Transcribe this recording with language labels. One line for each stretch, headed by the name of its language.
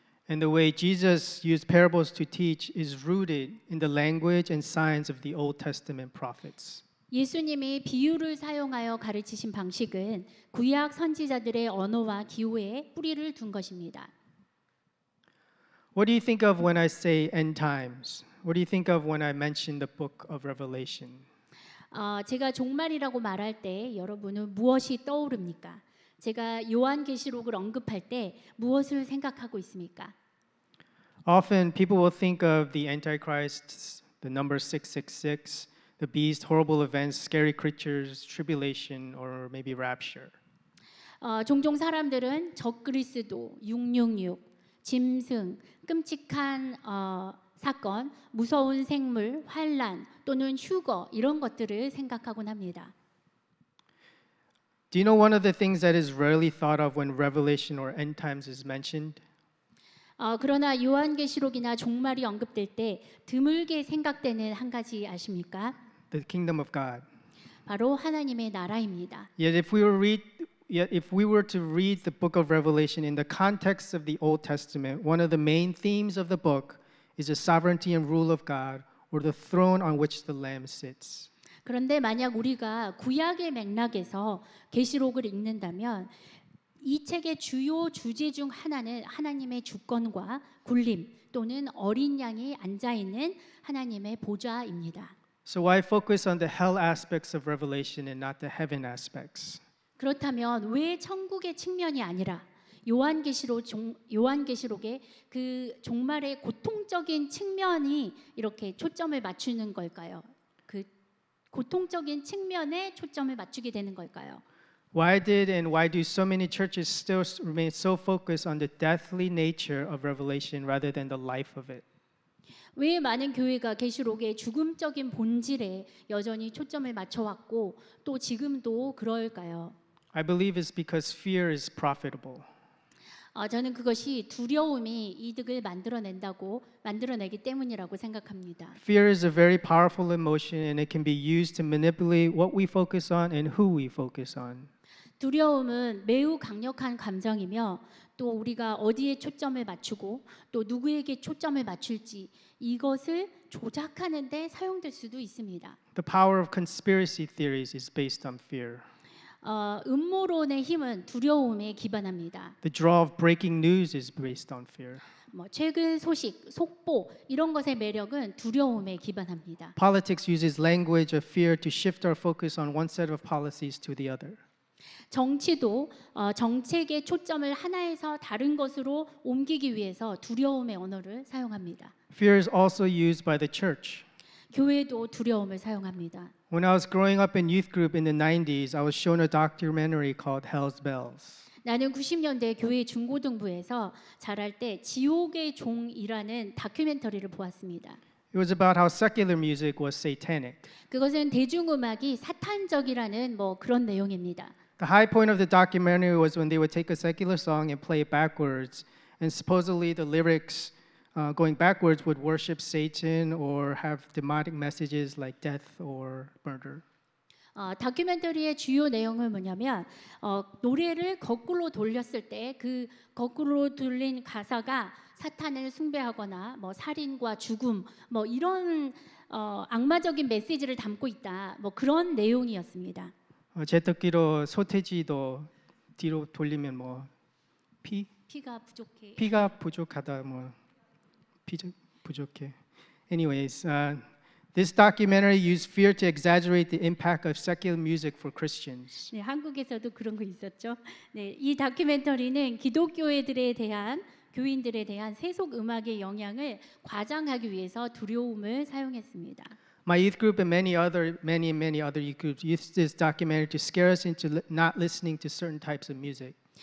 English: And the way Jesus used parables to teach is rooted in the language and signs of the Old Testament prophets.
Korean: 예수님이 비유를 사용하여 가르치신 방식은 구약 선지자들의 언어와 기호에 뿌리를 둔 것입니다.
English: What do you think of when I say end times? What do you think of when I mention the book of Revelation?
Korean: 제가 종말이라고 말할 때 여러분은 무엇이 떠오릅니까? 제가 요한계시록을 언급할 때 무엇을 생각하고 있습니까?
English: Often people will think of the Antichrist, the number 666, the beast, horrible events, scary creatures, tribulation, or maybe rapture.
Korean: 종종 사람들은 적그리스도, 666, 짐승, 끔찍한 사건, 무서운 생물, 환란 또는 휴거 이런 것들을 생각하곤 합니다.
English: Do you know one of the things that is rarely thought of when Revelation or end times is mentioned?
Korean: 그러나 요한계시록이나 종말이 언급될 때 드물게 생각되는 한 가지 아십니까?
English: The kingdom of God.
Korean: 바로 하나님의 나라입니다.
English: Yet if we were to read the book of Revelation in the context of the Old Testament, one of the main themes of the book is the sovereignty and rule of God, or the throne on which the Lamb sits.
Korean: 그런데 만약 우리가 구약의 맥락에서 계시록을 읽는다면 이 책의 주요 주제 중 하나는 하나님의 주권과 군림 또는 어린 양이 앉아 있는 하나님의 보좌입니다.
English: So why focus on the hell aspects of Revelation and not the heaven aspects?
Korean: 그렇다면 왜 천국의 측면이 아니라 요한계시록의 그 종말의 고통적인 측면이 이렇게 초점을 맞추는 걸까요? 그 고통적인 측면에 초점을 맞추게 되는 걸까요?
English: Why do so many churches still remain so focused on the deathly nature of Revelation rather than the life of it?
Korean: 왜 많은 교회가 계시록의 죽음적인 본질에 여전히 초점을 맞춰왔고 또 지금도 그럴까요?
English: I believe it's because fear is profitable.
Korean: 저는 그것이 두려움이 이득을 만들어내기 때문이라고 생각합니다.
English: Fear is a very powerful emotion and it can be used to manipulate what we focus on and who we focus on.
Korean: 두려움은 매우 강력한 감정이며 또 우리가 어디에 초점을 맞추고 또 누구에게 초점을 맞출지 이것을 조작하는 데 사용될 수도 있습니다.
English: The power of conspiracy theories is based on fear.
Korean: 음모론의 힘은 두려움에 기반합니다.
English: The draw of breaking news is based on fear.
Korean: 최근 소식, 속보 이런 것의 매력은 두려움에 기반합니다.
English: Politics uses language of fear to shift our focus on one set of policies to the other.
Korean: 정치도 정책의 초점을 하나에서 다른 것으로 옮기기 위해서 두려움의 언어를 사용합니다.
English: Fear is also used by the church.
Korean: 교회도 두려움을 사용합니다.
English: When I was growing up in youth group in the 90s, I was shown a documentary called Hell's Bells.
Korean: 나는 90년대 교회 중고등부에서 자랄 때 지옥의 종이라는 다큐멘터리를 보았습니다.
English: It was about how secular music was satanic.
Korean: 그것은 대중음악이 사탄적이라는 뭐 그런 내용입니다.
English: The high point of the documentary was when they would take a secular song and play it backwards, and supposedly the lyrics going backwards would worship Satan or have demonic messages like death or murder.
Korean: 다큐멘터리의 주요 내용은 뭐냐면 노래를 거꾸로 돌렸을 때 그 거꾸로 돌린 가사가 사탄을 숭배하거나 뭐 살인과 죽음 뭐 이런 악마적인 메시지를 담고 있다. 뭐 그런 내용이었습니다. 제 듣기로 소태지도 뒤로 돌리면 뭐 피가 부족해. 피가 부족하다 뭐 부족해.
English: Anyways, this documentary used fear to exaggerate the impact of secular music for Christians.
Korean: 네, 한국에서도 그런 거 있었죠. 네, 이 다큐멘터리는 기독교인들에 대한 교인들에 대한 세속 음악의 영향을 과장하기 위해서 두려움을 사용했습니다.
English: My youth group and many other youth groups used this documentary to scare us into not listening to certain types of music.